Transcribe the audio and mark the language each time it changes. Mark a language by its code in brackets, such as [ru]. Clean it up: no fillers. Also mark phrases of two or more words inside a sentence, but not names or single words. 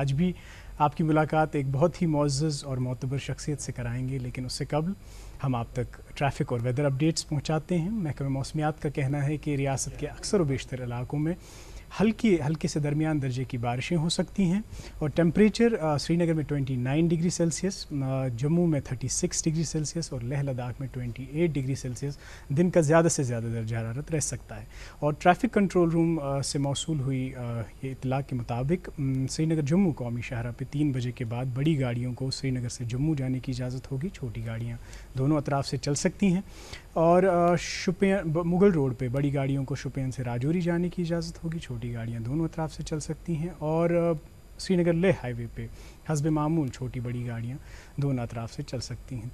[ur] آج بھی آپ کی ملاقات ایک بہت ہی معزز اور معتبر شخصیت سے کرائیں گے، لیکن اس سے قبل ہم آپ تک ٹریفک اور [en] weather updates [ur] پہنچاتے ہیں۔ محکمہ موسمیات کا کہنا ہے کہ ریاست کے اکثر و بیشتر علاقوں میں ہلکے سے درمیان درجے کی بارشیں ہو سکتی ہیں، اور ٹیمپریچر سری نگر میں 29 [en] degree Celsius, [ur] جموں میں 36 [en] degree Celsius [ur] اور لیہ لداخ میں 28 [en] degree Celsius [ur] دن کا زیادہ سے زیادہ درجہ حرارت رہ سکتا ہے۔ اور [en] traffic control room [ur] سے موصول ہوئی یہ اطلاع کے مطابق سری نگر جموں قومی شاہراہ پہ 3 بجے کے بعد بڑی گاڑیوں کو سری نگر سے جموں جانے کی اجازت ہوگی، چھوٹی گاڑیاں دونوں اطراف سے چل سکتی ہیں، اور مغل روڈ پہ بڑی گاڑیوں کو شوپین سے راجوری جانے کی اجازت ہوگی، چھوٹی گاڑیاں دونوں اطراف سے چل سکتی ہیں، اور سری نگر لیہ ہائی وے پہ حسب معمول چھوٹی بڑی گاڑیاں دونوں اطراف سے چل سکتی ہیں۔